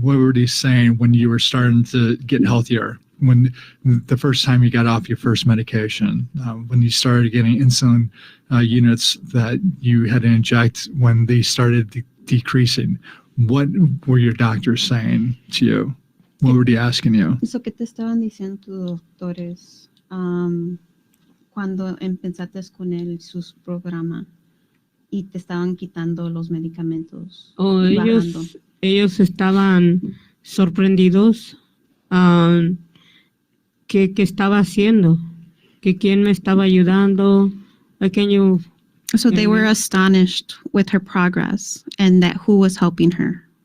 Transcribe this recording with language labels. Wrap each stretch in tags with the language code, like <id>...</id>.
<en>What were they saying when you were starting to get healthier? When the first time you got off your first medication, when you started getting insulin units that you had to inject, when they started decreasing, what were your doctors saying to you? What were they asking you?</en> <es>So, ¿qué te estaban diciendo tus doctores cuando empezaste con sus programas y te estaban quitando los medicamentos? Ellos estaban sorprendidos que estaba haciendo, que quién me estaba ayudando.</es> <en>So they were astonished with her progress and that who was helping her.</en>